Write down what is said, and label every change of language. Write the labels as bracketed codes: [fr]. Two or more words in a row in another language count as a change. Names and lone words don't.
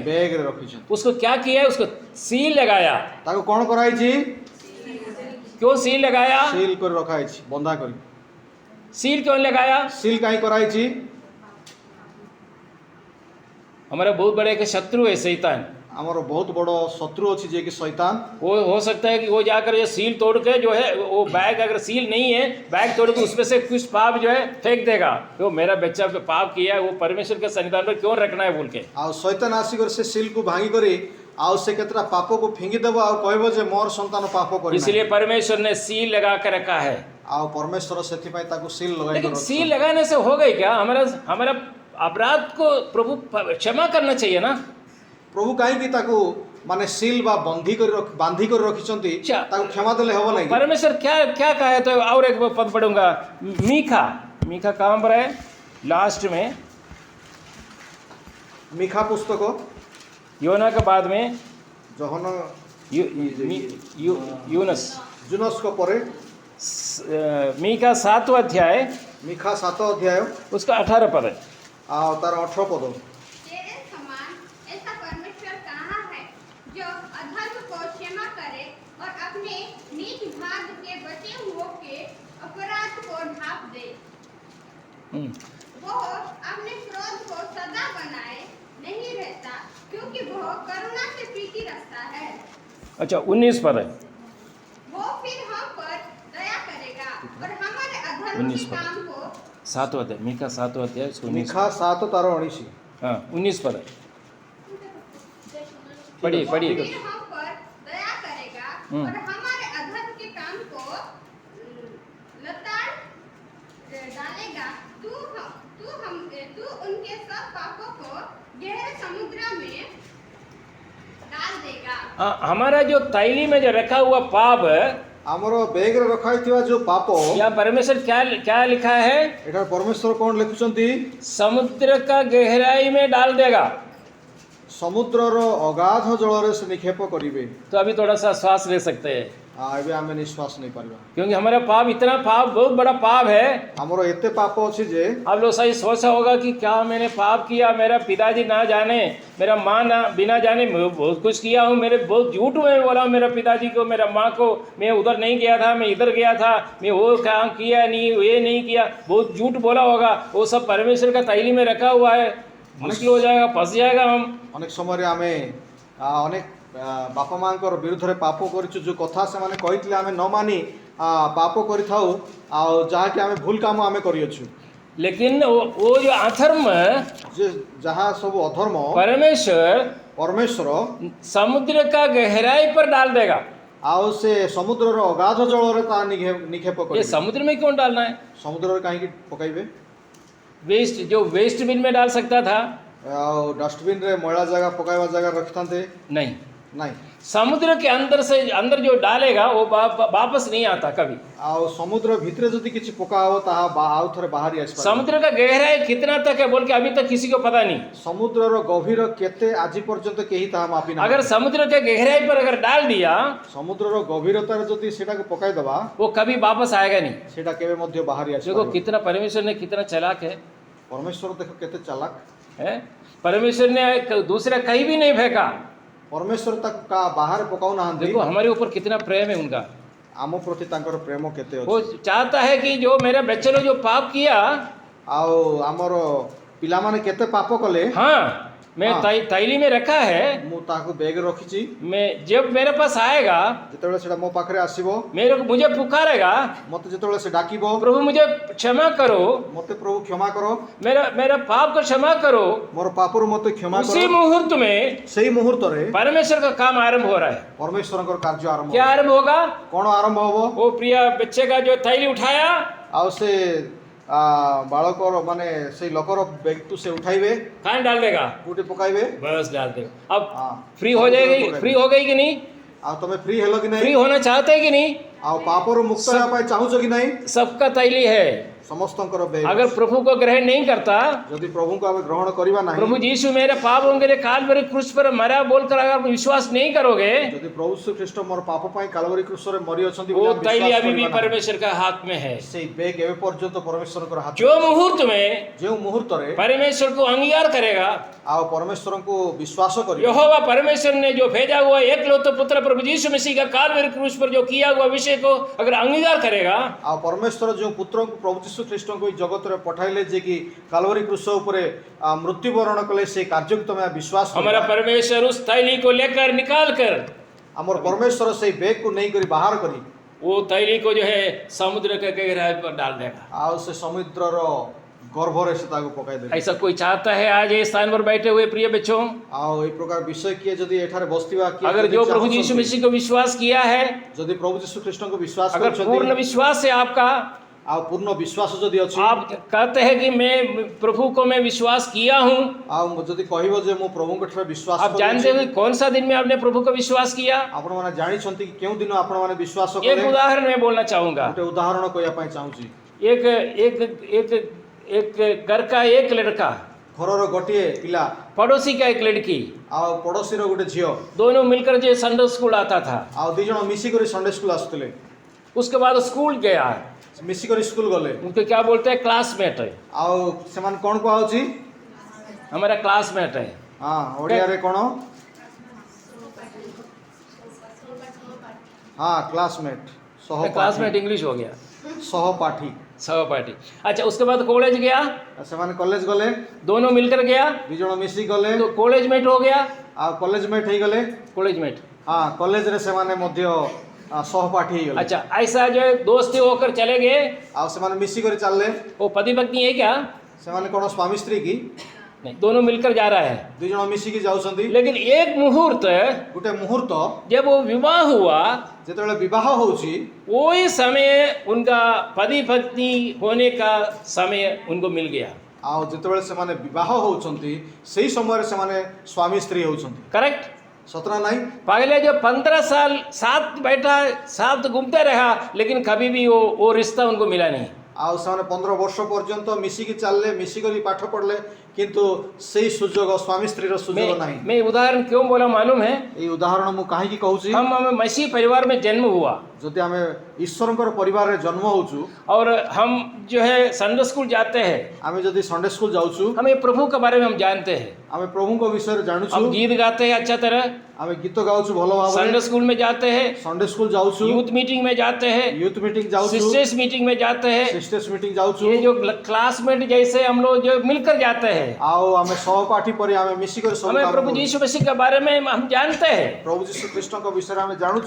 [or] ବେଗ ରେ ରଖି ଛନ୍ତି। [hi] उसको क्या किया है? उसको सील लगाया। [or] ତାକୁ କ'ଣ କରାଇ ଛି? [hi] क्यों सील लगाया? [or] ସିଲ୍ କରି ରଖାଇ ଛି, ବନ୍ଧା କରି। [hi] सील क्यों लगाया? [or] ସିଲ୍ କାହିଁ କରାଇ ଛି? [hi] हमारा बहुत बड़ा एक शत्रु है शैतान। [or] ଆମର ବହୁତ ବଡ଼ ଶତ୍ରୁ ଅଛି ଯିଏକି ଶୈତାନ। [hi] वो हो सकता है कि वो जाकर ये सील तोड़ के जो है वो बैग, अगर सील नहीं है बैग तोड़ के उसमें से कुछ पाप जो है फेंक देगा, वो मेरा बच्चा पे पाप किया है, वो परमेश्वर के सन्निधान पर क्यों रखना है बोल के। [or] ଆଉ ଶୈତାନ ଆସିକରି ସେ ସିଲ୍କୁ ଭାଙ୍ଗିକରି ଆଉ ସେ କେତେଟା ପାପକୁ ଫିଙ୍ଗିଦେବ ଆଉ କହିବ ଯେ ମୋର ସନ୍ତାନ ପାପ କରି [hi] इसलिए परमेश्वर ने सील लगा कर रखा है। [or] ଆଉ ପରମେଶ୍ୱର ସେଥିପାଇଁ ତାକୁ ସିଲ୍ ଲଗାଇ [hi] लेकिन सील लगाने से हो गई क्या? हमारा हमारा अपराध को प्रभु क्षमा करना चाहिए ना। [or] ପ୍ରଭୁ କାହିଁକି ତାକୁ ମାନେ ସିଲ୍ ବା ବାନ୍ଧି କରି ରଖିଛନ୍ତି, [hi] अच्छा। [or] ତାକୁ କ୍ଷମା ଦେଲେ ହେବ ନାହିଁ। [hi] परमेश्वर क्या क्या कहा है? तो और एक पद पढ़ूंगा, मीखा। मीखा कहाँ पर है? लास्ट में [or] ମିଖା ପୁସ୍ତକ [hi] योना के बाद में [or] ଜହନ [hi] यूनस। [or] ଜୁନସ୍କ ପରେ [hi] मीका 7वां अध्याय [or] ମିଖା 7 ଅଧ୍ୟାୟ [hi] उसका 18 पद है। [or] ଆଉ ତାର 18 ପଦ। [hi] तेरे समान ऐसा परमेश्वर कहाँ है जो अधर्म को क्षमा करे और अपने नीच भाग के बचे हुओं के अपराध को ढांप दे। वो अपने क्रोध को सदा बनाए नहीं रहता, क्योंकि वो करुणा से प्रीति रखता है। अच्छा 19 पद है। वो फिर हम पर दया करेगा और हमारे अधर्म 19 के पद। काम को 7वां अध्याय, मीका 7वां अध्याय उसको 19। [or] ମିଖା 7 ତାର 19। [hi] हाँ 19 पद है। पढ़िए पढ़िए। फिर हम पर दया करेगा और हमारे अधर्म के काम को लताड़ डालेगा। तू उनके सब पापों को गहरे समुद्र में डाल देगा। हाँ, हमारा जो तैली में जो रखा हुआ पाप है, [or] ଆମର ବେଗରେ ରଖାଯାଇଥିବା ଯୋଉ ପାପ, [hi] या परमेश्वर क्या क्या लिखा है? [or] ଏଠାରେ ପରମେଶ୍ୱର କ'ଣ ଲେଖୁଛନ୍ତି? [hi] समुद्र का गहराई में डाल देगा। [or] ସମୁଦ୍ରର ଅଗାଧ ଜଳରେ ସେ ନିକ୍ଷେପ କରିବେ। [hi] तो अभी थोड़ा सा श्वास ले सकते हैं, [or] ଏବେ ଆମେ ନିଶ୍ୱାସ ନେଇପାରିବା। [hi] क्योंकि हमारा पाप इतना पाप बहुत बड़ा पाप है। [or] ଆମର ଏତେ ପାପ ଅଛି ଯେ [hi] आप लोग सही सोचा होगा कि क्या मैंने पाप किया, मेरा पिताजी ना जाने, मेरा माँ ना बिना जाने, मैं बहुत कुछ किया हूँ, मेरे बहुत झूठ में बोला हूँ मेरा पिताजी को, मेरा माँ को, मैं उधर नहीं गया था, मैं इधर गया था, मैं वो काम किया नहीं, ये नहीं किया, बहुत झूठ बोला होगा। वो सब परमेश्वर का तैली में रखा हुआ है, मुश्किल हो जाएगा, फंस जाएगा हम। [or] ଅନେକ ସମୟରେ ଆମେ ଅନେକ ବାପା ମାଙ୍କର ବିରୁଦ୍ଧରେ ପାପ କରିଛୁ, ଯେଉଁ କଥା ସେମାନେ କହିଥିଲେ ଆମେ ନ ମାନି ପାପ କରିଥାଉ, ଆଉ ଯାହାକି ଆମେ ଭୁଲ କାମ ଆମେ କରିଅଛୁ। [hi] लेकिन वो जो अधर्म [or] ଯେ ଯାହା ସବୁ ଅଧର୍ମ [hi] परमेश्वर [or] ପରମେଶ୍ୱର [hi] समुद्र का गहराई पर डाल देगा। [or] ଆଉ ସେ ସମୁଦ୍ରର ଅଗାଧ ଜଳରେ ତା ନିକ୍ଷେପ [hi] ये [or] କରିବେ। [hi] समुद्र में क्यों डालना है? [or] ସମୁଦ୍ରରେ କାହିଁକି ପକାଇବେ? [hi] वेस्ट, जो [en] waste bin [hi] में डाल सकता था, [or] ଆଉ ଡଷ୍ଟବିନରେ ମଇଳା ଜାଗା ପକାଇବା ଜାଗା ରଖିଥାନ୍ତେ? [hi] नहीं। [or] ନାଇଁ। [hi] समुद्र के अंदर से अंदर जो डालेगा वो वापस नहीं आता कभी। [or] ଆଉ ସମୁଦ୍ର ଭିତରେ ଯଦି କିଛି ପକା ହବ ତାହା ଆଉ ଥରେ ବାହାରି ଆସିପାରିବ। [hi] समुद्र का गहराई कितना तक है बोल के अभी तक किसी को पता नहीं। [or] ସମୁଦ୍ରର ଗଭୀର କେତେ ଆଜି ପର୍ଯ୍ୟନ୍ତ କେହି ତାହା ମାପି ନାହାନ୍ତି। [hi] अगर समुद्र के गहराई पर अगर डाल दिया [or] ସମୁଦ୍ରର ଗଭୀରତାରେ ଯଦି ସେଟାକୁ ପକାଇଦବା, [hi] वो कभी वापस आएगा नहीं। [or] ସେଟା କେବେ ମଧ୍ୟ ବାହାରି [hi] देखो [or] ଆସିପାରିବ। [hi] कितना परमेश्वर ने कितना चालाक है, [or] ପରମେଶ୍ୱର ଦେଖ କେତେ ଚାଲାକ। [hi] परमेश्वर ने दूसरा कहीं भी नहीं फेंका। [or] ପରମେଶ୍ୱର ତାକୁ ବାହାରେ ପକାଉନାହାନ୍ତି। [hi] देखो हमारे ऊपर कितना प्रेम है उनका। [or] ଆମ ପ୍ରତି ତାଙ୍କର ପ୍ରେମ କେତେ [hi] वो [or] ଅଛି। [hi] चाहता है कि जो मेरे बच्चे लोग जो पाप किया, [or] ଆଉ ଆମର ପିଲାମାନେ କେତେ ପାପ କଲେ, [hi] हाँ मैं हाँ। तैली में रखा है, [or] ମୁଁ ତାହାକୁ ବେଗରେ ରଖିଛି। [hi] मैं जब मेरे पास आएगा, [or] ଯେତେବେଳେ ସେଟା ମୋ ପାଖରେ ଆସିବ, [hi] मुझे पुकारेगा, [or] ମତେ ଯେତେବେଳେ ସେ ଡାକିବ, [hi] प्रभु मुझे क्षमा करो, [or] ମତେ ପ୍ରଭୁ କ୍ଷମା କର, [hi] मेरा पाप को क्षमा करो, [or] ମୋର ପାପରୁ ମତେ କ୍ଷମା [hi] उसी [or] କର, [hi] मुहूर्त में [or] ସେଇ ମୁହୂର୍ତ୍ତରେ [hi] परमेश्वर का काम आरंभ हो रहा है। [or] ପରମେଶ୍ୱରଙ୍କର କାର୍ଯ୍ୟ ଆରମ୍ଭ [hi] क्या [or] ହେବ। [hi] आरंभ होगा? [or] କ'ଣ ଆରମ୍ଭ ହବ? [hi] वो प्रिय बच्चे का जो थैली उठाया, [or] ଆଉ ସେ ବାଳକର ମାନେ ସେଇ ଲୋକର ବ୍ୟକ୍ତି ସେ ଉଠାଇବେ, [hi] कहाँ डाल देगा? [or] କୋଉଠି ପକାଇବେ। [hi] बस डाल देगा। अब हाँ। फ्री हो जाएगी, फ्री हो गई कि नहीं? [or] ଆଉ ତମେ ଫ୍ରି ହେଲ କି [hi] फ्री [or] ନାହିଁ? [hi] होना चाहते हैं कि नहीं? [or] ଆଉ ପାପରୁ ମୁକ୍ତ ହେବା ପାଇଁ ଚାହୁଁଛ କି ନାହିଁ? [hi] सबका तैली है। [or] ସମସ୍ତଙ୍କର ବେଗ। [hi] अगर प्रभु को ग्रहण नहीं करता, [or] ଯଦି ପ୍ରଭୁଙ୍କୁ ଆମେ ଗ୍ରହଣ କରିବା ନାହିଁ, [hi] प्रभु यीशु मेरे पापों के लिए कालवरी क्रूस पर मरा बोलकर अगर विश्वास नहीं करोगे, [or] ଯଦି ପ୍ରଭୁ ଶ୍ରୀଖ୍ରୀଷ୍ଟ ମୋର ପାପ ପାଇଁ କାଲବରୀ କ୍ରୁଶରେ ମରି ଅଛନ୍ତି [hi] वो [or] ବୋଲି ଆମେ [hi] तैली [or] ବିଶ୍ୱାସ [hi] अभी भी [or] କରିବା ନାହିଁ, [hi] परमेश्वर का हाथ में है। [or] ସେଇ ବେଗ ଏବେ ପର୍ଯ୍ୟନ୍ତ ପରମେଶ୍ୱରଙ୍କର ହାତ। [hi] जो मुहूर्त में [or] ଯେଉଁ ମୁହୂର୍ତ୍ତରେ [hi] परमेश्वर को अंगीकार करेगा, [or] ଆଉ ପରମେଶ୍ୱରଙ୍କୁ ବିଶ୍ୱାସ କରିବ, [hi] यहोवा परमेश्वर ने जो भेजा हुआ एकलौते पुत्र प्रभु यीशु मसीह का कालवरी क्रूस पर जो किया हुआ विषय को अगर अंगीकार करेगा, [or] ଆଉ ପରମେଶ୍ୱର ଯେଉଁ ପୁତ୍ରଙ୍କୁ ପ୍ରଭୁ ଯୀଶୁ ଯୀଶୁ ଖ୍ରୀଷ୍ଟଙ୍କୁ ଏଇ ଜଗତରେ ପଠାଇଲେ ଯେ କି କାଲବରୀ କ୍ରୁଶ ଉପରେ ମୃତ୍ୟୁବରଣ କଲେ ସେ କାର୍ଯ୍ୟକୁ ତମେ ବିଶ୍ୱାସ [hi] हमारा परमेश्वर उस थैली को लेकर निकाल कर [or] ଆମର परमेश्वर ସେଇ ବେଗକୁ ନେଇକରି ବାହାର କରି [hi] वो थैली को जो है समुद्र के गहराई पर डाल देगा। [or] ଆଉ ସେ ସମୁଦ୍ରର ଗର୍ଭରେ ସେ ତାକୁ ପକାଇଦେଲେ। [hi] ऐसा कोई चाहता है आज ये स्थान पर बैठे हुए प्रिय बच्चों? [or] ଆଉ ଏଇ ପ୍ରକାର ବିଷୟ କିଏ ଯଦି ଏଠାରେ ବସିଥିବା କିଏ [hi] अगर [or] ଯଦି [hi] जो प्रभु [or] ଚାହୁଁଛନ୍ତି, [hi] यीशु मसीह को विश्वास किया है, [or] ଯଦି ପ୍ରଭୁ ଯୀଶୁ ଖ୍ରୀଷ୍ଟଙ୍କୁ ବିଶ୍ୱାସ [hi] अगर पूर्ण [or] କରୁଛନ୍ତି [hi] विश्वास है आपका, [or] ଆଉ ପୂର୍ଣ୍ଣ ବିଶ୍ୱାସ ଯଦି ଅଛି [hi] आप कहते हैं कि मैं प्रभु को मैं विश्वास किया हूँ, [or] ଆଉ ଯଦି କହିବ ଯେ ମୁଁ ପ୍ରଭୁଙ୍କ ଠାରେ ବିଶ୍ୱାସ [hi] आप जानते [or] କରୁଛି [hi] हो कि कौन सा दिन में आपने प्रभु को विश्वास किया? [or] ଆପଣମାନେ ଜାଣିଛନ୍ତି କି କେଉଁ ଦିନ ଆପଣମାନେ ବିଶ୍ୱାସ [hi] एक [or] କଲେ? [hi] उदाहरण मैं बोलना चाहूंगा। [or] ଗୋଟେ ଉଦାହରଣ କହିବା ପାଇଁ ଚାହୁଁଛି। [hi] एक एक एक एक घर का एक लड़का, [or] ଘରର ଗୋଟିଏ ପିଲା [hi] पड़ोसी का एक लड़की, [or] ଆଉ ପଡ଼ୋଶୀର ଗୋଟେ ଝିଅ [hi] दोनों मिलकर जो [en] Sunday school [hi] आता था, [or] ଆଉ ଦି ଜଣ ମିଶିକରି [en] Sunday school [or] ଆସୁଥିଲେ। [hi] उसके बाद स्कूल गया, [or] ମିଶିକରି ସ୍କୁଲ ଗଲେ [hi] उनको क्या बोलते हैं, क्लासमेट है, [or] ଆଉ ସେମାନେ କ'ଣ କୁହାଉଛି? [hi] हमारा क्लासमेट है। [or] ହଁ ଓଡ଼ିଆରେ କ'ଣ? ହଁ କ୍ଲାସମେଟ୍ [hi] क्लासमेट [or] ସହପାଠୀ [hi] इंग्लिश हो गया, [or] ସହପାଠୀ। [hi] सहपाठी। अच्छा, उसके बाद कॉलेज गया, [or] ସେମାନେ କଲେଜ ଗଲେ, [hi] दोनों मिलकर गया [or] ଦି ଜଣ ମିଶି ଗଲେ [hi] तो [en] college mate [hi] हो गया, [or] ଆଉ [en] college mate [or] ହେଇଗଲେ। [en] college mate. [or] ହଁ କଲେଜରେ ସେମାନେ ମଧ୍ୟ ସହପାଠୀ ହେଇଗଲେ। [hi] अच्छा, ऐसा जो है दोस्ती होकर चले गए, [or] ଆଉ ସେମାନେ ମିଶିକରି ଚାଲିଲେ। [hi] वो पति पत्नी है क्या? [or] ସେମାନେ କ'ଣ ସ୍ୱାମୀ ସ୍ତ୍ରୀ କି? [hi] नहीं, दोनों मिलकर जा रहा है। [or] ଦି ଜଣ ମିଶିକି ଯାଉଛନ୍ତି। [hi] लेकिन एक मुहूर्त [or] ଗୋଟେ ମୁହୂର୍ତ୍ତ [hi] जब वो विवाह हुआ, [or] ଯେତେବେଳେ ବିବାହ ହଉଛି [hi] वही समय उनका पति पत्नी होने का समय उनको मिल गया। [or] ଆଉ ଯେତେବେଳେ ସେମାନେ ବିବାହ ହଉଛନ୍ତି ସେଇ ସମୟରେ ସେମାନେ ସ୍ୱାମୀ ସ୍ତ୍ରୀ ହଉଛନ୍ତି। [hi] करेक्ट? [or] ସତ ନା ନାହିଁ? [hi] पहले जो 15 साल साथ बैठा, साथ घूमते रहा, लेकिन कभी भी वो रिश्ता उनको मिला नहीं। [or] ଆଉ ସେମାନେ 15 ବର୍ଷ ପର୍ଯ୍ୟନ୍ତ ମିଶିକି ଚାଲିଲେ, ମିଶିକରି ପାଠ ପଢ଼ିଲେ, କିନ୍ତୁ ସେଇ ସୁଯୋଗ ସ୍ୱାମୀ ସ୍ତ୍ରୀର ସୁଯୋଗ ନାହିଁ। [hi] मैं उदाहरण क्यों बोला मालूम है? [or] ଏଇ ଉଦାହରଣ ମୁଁ କାହିଁକି କହୁଛି? [hi] हम मसीह परिवार में जन्म हुआ [or] ଯଦି ଆମେ ଈଶ୍ୱରଙ୍କର ପରିବାରରେ ଜନ୍ମ ହଉଛୁ, [hi] और हम जो है [en] Sunday school [hi] जाते हैं, [or] ଆମେ ଯଦି [en] Sunday school [or] ଯାଉଛୁ, [hi] हमें प्रभु के बारे में हम जानते हैं, [or] ଆମେ ପ୍ରଭୁଙ୍କ ବିଷୟରେ ଜାଣୁଛୁ, [hi] हम गीत गाते हैं अच्छा तरह, [or] ଆମେ ଗୀତ ଗାଉଛୁ ଭଲ ଭାବରେ, [en] Sunday school [hi] में जाते हैं, [en] Sunday school [or] ଯାଉଛୁ, [en] youth meeting [hi] में जाते हैं, [en] youth meeting [or] ଯାଉଛୁ, [en] sisters meeting [hi] में जाते हैं, [en] sisters meeting [or] ଯାଉଛୁ, [hi] ये जो क्लासमेट जैसे हम लोग जो मिलकर जाते हैं, [or] ଆଉ ଆମେ ସହପାଠୀ ପରି ଆମେ ମିଶିକରି ସବୁ [hi] हमें [or] କାମ [hi] प्रभु [or] କରୁଛୁ। [hi] यीशु मसीह के बारे में हम जानते हैं। [or] ପ୍ରଭୁ ଯୀଶୁ ଖ୍ରୀଷ୍ଟଙ୍କ ବିଷୟରେ ଆମେ ଜାଣୁଛୁ,